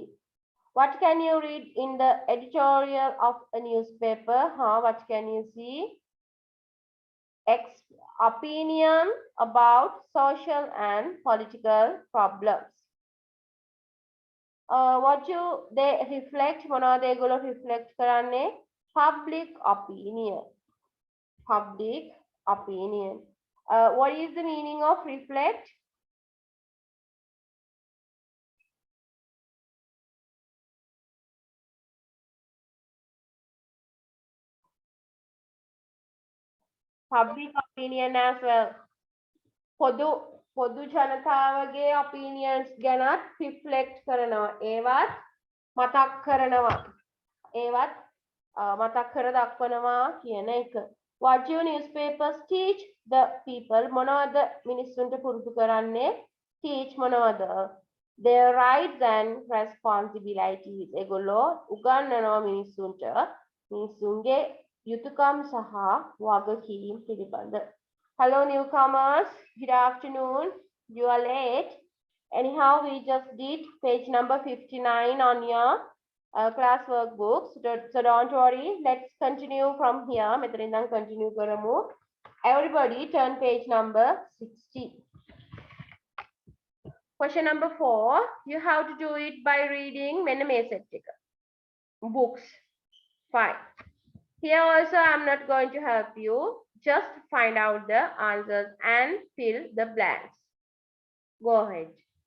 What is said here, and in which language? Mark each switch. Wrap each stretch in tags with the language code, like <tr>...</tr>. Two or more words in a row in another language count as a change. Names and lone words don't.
<en>What can you read in the editorial of a newspaper? What can you see? Opinion about social and political problems. What do they reflect?</en> <si>මොනවද ඒගොල්ලෝ reflect කරන්නේ?</si> <en>Public opinion. Public opinion. What is the meaning of reflect? Public opinion as well.</en> <si>පොදු ජනතාවගේ opinions ගැනත් reflect කරනවා. ඒවත් මතක් කරනවා. ඒවත් මතක් කර දක්වනවා කියන එක.</si> <en>What do newspapers teach the people?</en> <si>මොනවද මිනිස්සුන්ට පුරුදු කරන්නේ? Teach මොනවද?</si> <en>Their rights and responsibilities.</en> <si>ඒගොල්ලෝ උගන්වනවා මිනිස්සුන්ට මිනිස්සුන්ගේ යුතුයකම් සහ වගකීම් පිළිබඳ.</si> <en>Hello newcomers, good afternoon. You are late. Anyhow, we just did page number 59 on your class workbooks. So don't worry, let's continue from here.</en> <si>මෙතනින් continue කරමු.</si> <en>Everybody turn page number 60. Question number 4, you have to do it by reading</en> <si>මෙන්න මේ</si> <en>set එක. Books. Fine. Here also I'm not going to help you. Just find out the answers and fill the blanks. Go ahead.</en>